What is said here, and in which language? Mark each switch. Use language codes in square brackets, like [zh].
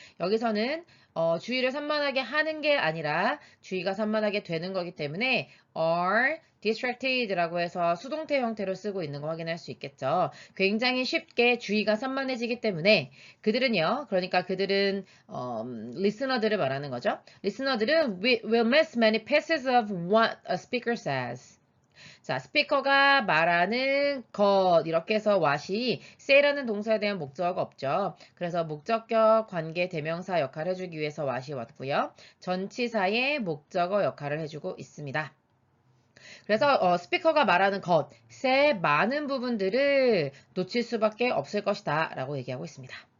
[ko] 여기서는 주의를 산만하게 하는 게 아니라 주의가 산만하게 되는 거기 때문에 [en] are distracted [ko] 라고 해서 수동태 형태로 쓰고 있는 거 확인할 수 있겠죠. 굉장히 쉽게 주의가 산만해지기 때문에 그들은요. 그러니까 그들은 리스너들을 말하는 거죠. [en] 리스너들은 will miss many pieces of what a speaker says. [ko] 자, 스피커가 말하는 것 이렇게 해서 what이 say라는 동사에 대한 목적어가 없죠. 그래서 목적격 관계 대명사 역할을 해주기 위해서 what이 왔고요. 전치사의 목적어 역할을 해주고 있습니다. 그래서 스피커가 말하는 것의 많은 부분들을 놓칠 수밖에 없을 것이다 라고 얘기하고 있습니다.